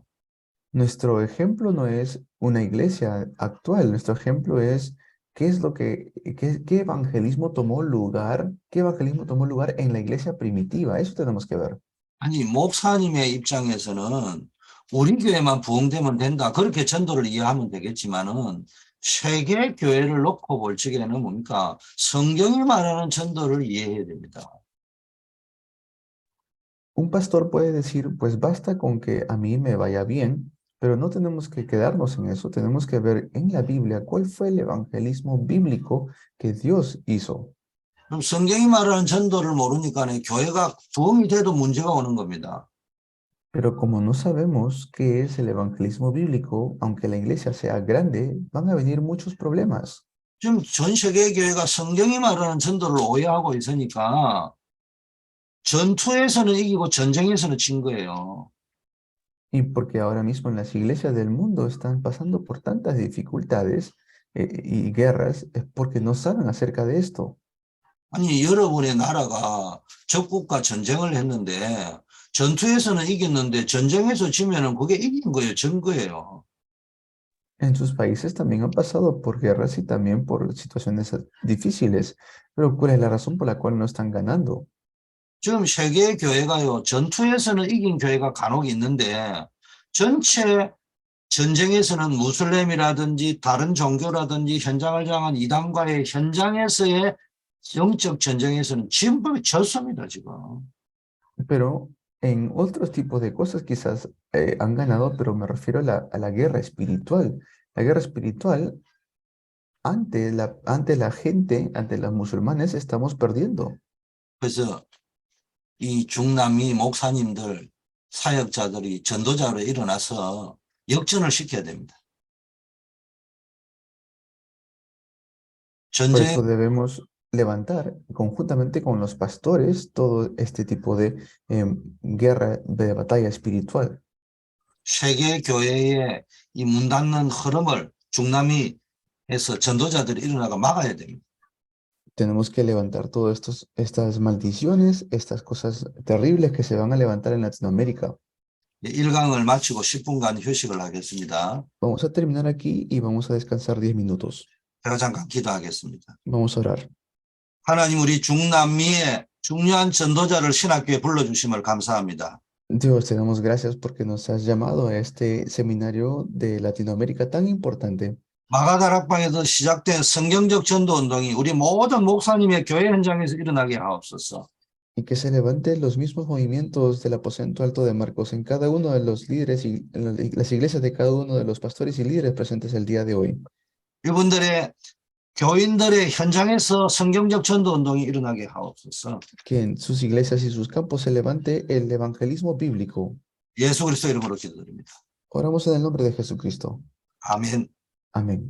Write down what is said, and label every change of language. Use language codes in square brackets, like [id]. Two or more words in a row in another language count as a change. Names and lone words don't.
[es] Nuestro ejemplo no es una iglesia actual, nuestro ejemplo es qué es lo qué evangelismo tomó lugar, qué evangelismo tomó lugar en la iglesia primitiva. Eso tenemos que ver. [ko] 아니, 목사님의 입장에서는 우리 교회만 부흥되면 된다. 그렇게 전도를 이해하면 되겠지만은 세계 교회를 놓고 볼 적에는 뭡니까? 성경이 말하는 전도를 이해해야 됩니다. [es] Un pastor puede decir, pues basta con que a mí me vaya bien, pero no tenemos que quedarnos en eso, tenemos que ver en la Biblia cuál fue el evangelismo bíblico que Dios hizo. [ko] 그럼 성경이 말하는 전도를 모르니까 교회가 부흥이 돼도 문제가 오는 겁니다. [es] Pero como no sabemos qué es el evangelismo bíblico, aunque la iglesia sea grande, van a venir muchos problemas. [ko] 지금 전 세계 교회가 성경이 말하는 전도를 오해하고 있으니까 전투에서는 이기고 전쟁에서는 진 거예요. [es] Y porque ahora mismo en las iglesias del mundo están pasando por tantas dificultades y guerras, es porque no saben acerca de esto. [ko] 아니, 여러분의 나라가 적국과 전쟁을 했는데 전투에서는 이겼는데 전쟁에서 지면은 그게 이긴 거예요, 진 거예요. [es] En sus países también han pasado por guerras y también por situaciones difíciles, pero ¿cuál es la razón por la cual no están ganando? [ko] 지금 세계 교회가요, 전투에서는 이긴 교회가 간혹 있는데 전체 전쟁에서는 무슬림이라든지 다른 종교라든지 현장을 장한 이단과의 현장에서의 영적 전쟁에서는 전부 졌습니다, 지금. [es] Pero en otros tipos de cosas quizás han ganado, pero me refiero a la guerra espiritual. La guerra espiritual, ante la gente, ante los musulmanes, estamos perdiendo. [ko] 그래서 이 중남미 목사님들, 사역자들이 전도자로 일어나서 역전을 시켜야 됩니다. [es] Por [ko] 전쟁, [es] eso debemos levantar conjuntamente con los pastores todo este tipo de guerra, de batalla espiritual. [ko] 세계 교회의 이 문 닫는 흐름을 중남미에서 전도자들이 일어나가 막아야 됩니다. [es] Tenemos que levantar todas estas maldiciones, estas cosas terribles que se van a levantar en Latinoamérica. [ko] 1강을 마치고 10분간 휴식을 하겠습니다. [es] Vamos a terminar aquí y vamos a descansar 10 minutos. [ko] 제가 잠깐 기도하겠습니다. [es] Vamos a orar. [ko] 하나님, 우리 중남미의 중요한 전도자를 신학교에 불러주심을 감사합니다. [es] Dios, te damos gracias porque nos has llamado a este seminario de Latinoamérica tan importante. [ko] 마가다락방에서 시작된 성경적 전도 운동이 우리 모든 목사님의 교회 현장에서 일어나게 하옵소서. [es] Y que se levanten los mismos movimientos del aposento alto de Marcos en cada uno de los líderes y en las iglesias de cada uno de los pastores y líderes presentes el día de hoy. [ko] 이분들의 교인들의 현장에서 성경적 전도 운동이 일어나게 하옵소서. [es] Que en sus iglesias y sus campos se levante el evangelismo bíblico. [ko] 예수 그리스도 이름으로 기도드립니다. [es] Oramos en el nombre de Jesucristo. [ko] 아멘.